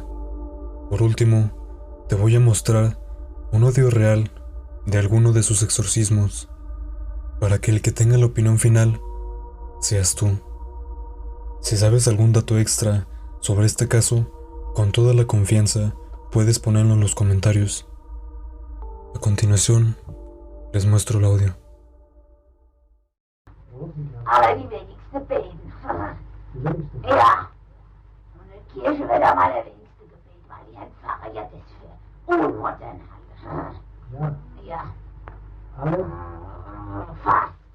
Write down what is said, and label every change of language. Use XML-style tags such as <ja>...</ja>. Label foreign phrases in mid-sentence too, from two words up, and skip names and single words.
<es>Por último, te voy a mostrar un audio real de alguno de sus exorcismos, para que el que tenga la opinión final seas tú. Si sabes algún dato extra sobre este caso, con toda la confianza puedes ponerlo en los comentarios. A continuación, les muestro el audio.</es> <de>Aber die wenigste beten. Ja. Und eine Kirche wird am allerwenigsten gebeten, weil die ein Pfarrer ja das für unmodern halte. Ja. Ja. Alle? Fast.</de>